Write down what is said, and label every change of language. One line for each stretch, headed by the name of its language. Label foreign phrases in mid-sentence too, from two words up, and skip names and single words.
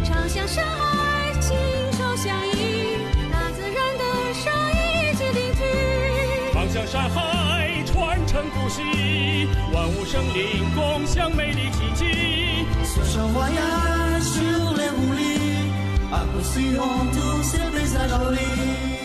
Chinese: 长相山海，亲手相依，大自然的声音一起聆听。长相山海，传承不息，万物生灵共享美丽奇迹。
French: Ce chant voyage sur les roulis, à poursuivant tous ces paysages jolis.